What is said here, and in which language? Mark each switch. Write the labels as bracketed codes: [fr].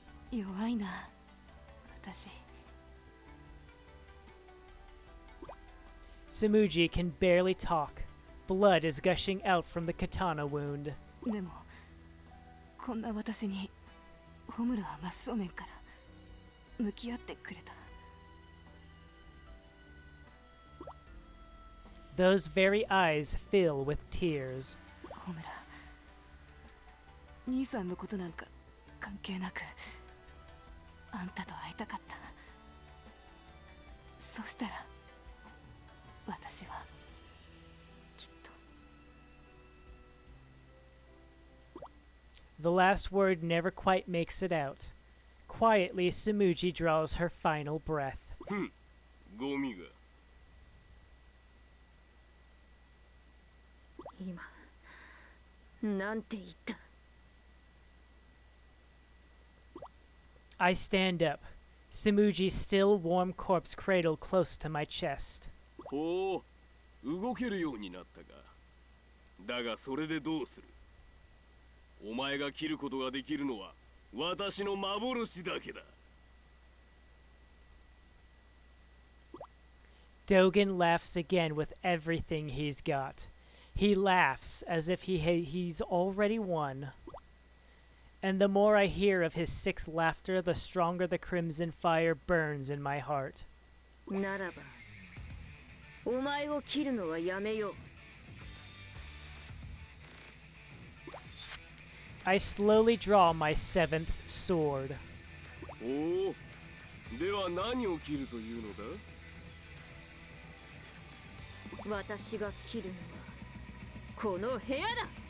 [ja] 弱いな、私。 [en] Sumuji can barely talk. Blood is gushing out from the katana wound. [ja] でもこんな私にホムラは真正面から向き合ってくれた。 [en] Those very eyes fill with tears. [ja] ホムラ、兄さんのことなんか関係なくあんたと会いたかった。そしたら私はきっと。 [en] The last word never quite makes it out. Quietly, Sumuji draws her final breath. [ja] ふんゴミが今なんて言った。 [en] I stand up, Sumuji's still warm corpse cradled close to my chest. [ja] ほう動けるようになったかだがそれでどうするお前が切ることができるのは私の幻だけだ [en] Dogen laughs again with everything he's got. He laughs as if he's already won. And the more I hear of his sick laughter, the stronger the crimson fire burns in my heart. [ja] ならばお前を切るのはやめよう。 [en] I slowly draw my seventh sword. [ja] おおでは何を切るというのだ私が切るのはこの部屋だ。